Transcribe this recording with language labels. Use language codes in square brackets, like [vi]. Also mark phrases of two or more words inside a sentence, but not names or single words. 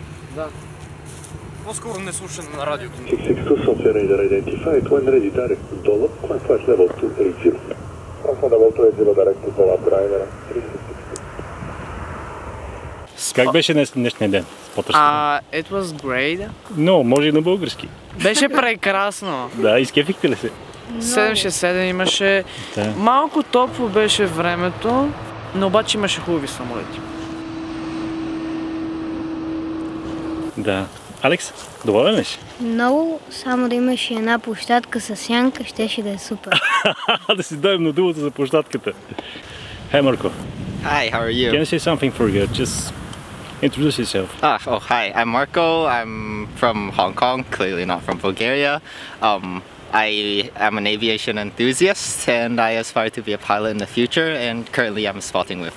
[bg] Да. По-скоро не слушане на радиото. [en] 662 software radar identified when ready direct to Dolop, climb flight level 280. From level 280 direct to Dolop driver 360. [bg] Как беше днешния ден? [en] It was great. [bg] Но, може и на български. Беше прекрасно. Да, изкефихте ли се? 767 имаше. Да. Малко топло беше времето, но обаче имаше хубави самолети. Да. Алекс, доволен ли си? Много, само да имаш една площадка с сянка, щеше да е супер. Да си дойдем на думата за площадката. [en] Hey Marco. Hi, how are you? Can I say something for you? Just introduce yourself. Hi, I'm Marco. I'm from Hong Kong, clearly not from Bulgaria. I am an aviation enthusiast and I aspire to be a pilot in the future, and currently I'm spotting with.